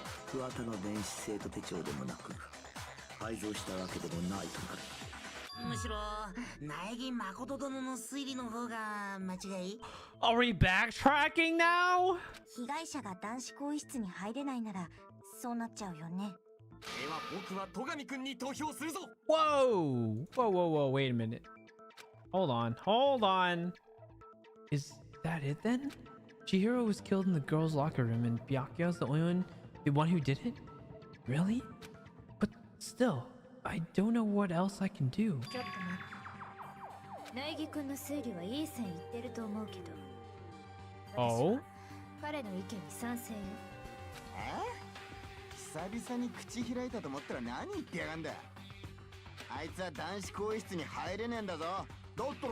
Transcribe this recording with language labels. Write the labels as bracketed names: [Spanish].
[Japanese] 桑田の電子生徒手帳でもなく改造したわけでもないとなる。むしろ苗木誠殿の推理の方が間違い。 [English] Are we backtracking now? [Japanese] 被害者が男子更衣室に入れないならそうなっちゃうよね。では僕は戸上くんに投票するぞ。 [English] Whoa! Whoa, whoa, whoa, wait a minute. Hold on, hold on. Is that it then? Chihiro was killed in the girls' locker room and Byakuya's the one who did it? Really? But still, I don't know what else I can do. [Japanese] ちょっと待って。苗木君の推理はいい線いってると思うけど。 [English] Oh? [Japanese] 彼の意見に賛成よ。久々に口開いたと思ったら何言ってやがんだ。あいつは男子更衣室に入れねえんだぞ。だったら